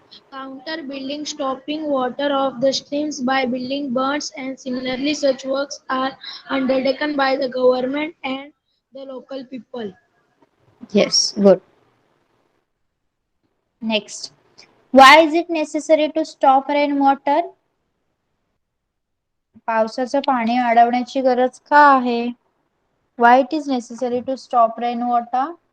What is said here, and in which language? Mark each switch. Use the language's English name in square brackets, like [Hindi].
[English] Counter building, stopping water off the streams by building bunds, and similarly such works are undertaken by the government and the local people. Yes, good. Next. Why is it necessary to stop rainwater? [Marathi] पावसाचं पाणी अडवण्याची गरज का आहे? [English] Why it is necessary to stop rainwater?